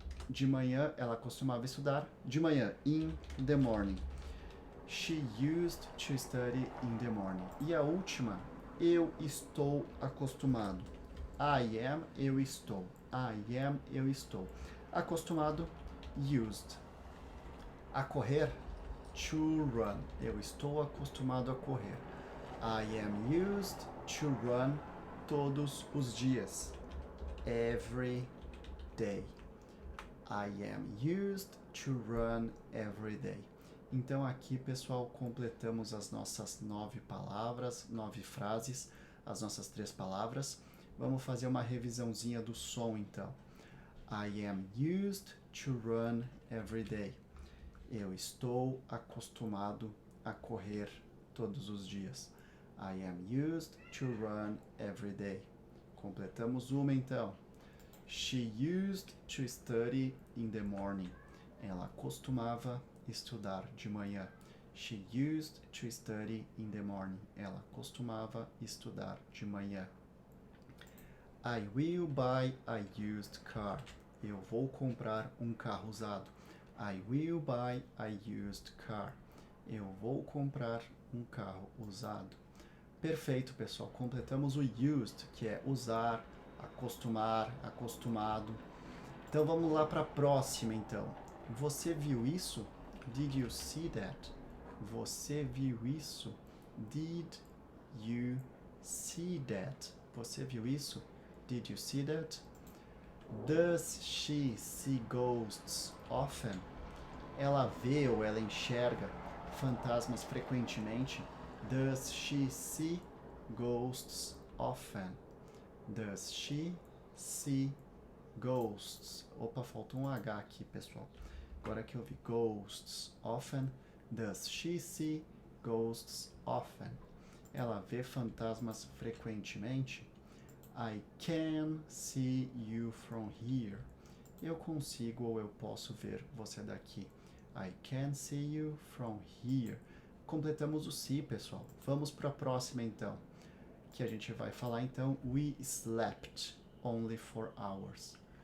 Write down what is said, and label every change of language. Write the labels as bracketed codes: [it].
[pt] De manhã, ela costumava estudar. De manhã, [en] in the morning. She used to study in the morning. [pt] E a última, eu estou acostumado. [en] I am, [pt] eu estou. [en] I am, eu estou. [pt] Acostumado, used. A correr, [en] to run. [pt] Eu estou acostumado a correr. [en] I am used to run [pt] todos os dias. [en] Every day. I am used to run every day. [pt] Então aqui, pessoal, completamos as nossas 9 palavras, 9 frases, as nossas 3 palavras. Vamos fazer uma revisãozinha do som, então. [en] I am used to run every day. [pt] Eu estou acostumado a correr todos os dias. [en] I am used to run every day. [pt] Completamos uma, então. [en] She used to study in the morning. [pt] Ela costumava estudar de manhã. [en] She used to study in the morning. [pt] Ela costumava estudar de manhã. [en] I will buy a used car. [pt] Eu vou comprar um carro usado. [en] I will buy a used car. [pt] Eu vou comprar um carro usado. Perfeito, pessoal. Completamos o used, que é usar, acostumar, acostumado. Então vamos lá para a próxima, então. Você viu isso? [en] Did you see that? [pt] Você viu isso? [en] Did you see that? [pt] Você viu isso? [en] Did you see that? Does she see ghosts often? [pt] Ela vê ou ela enxerga fantasmas frequentemente? [en] Does she see ghosts often? Does she see ghosts? [pt] Opa, faltou um H aqui, pessoal. Agora que eu vi [en] ghosts often. Does she see ghosts often? [pt] Ela vê fantasmas frequentemente? [en] I can see you from here. [pt] Eu consigo ou eu posso ver você daqui. [en] I can see you from here. [pt] Completamos o see, pessoal. Vamos para a próxima, então. Que a gente vai falar, então, [en] we slept only 4 hours.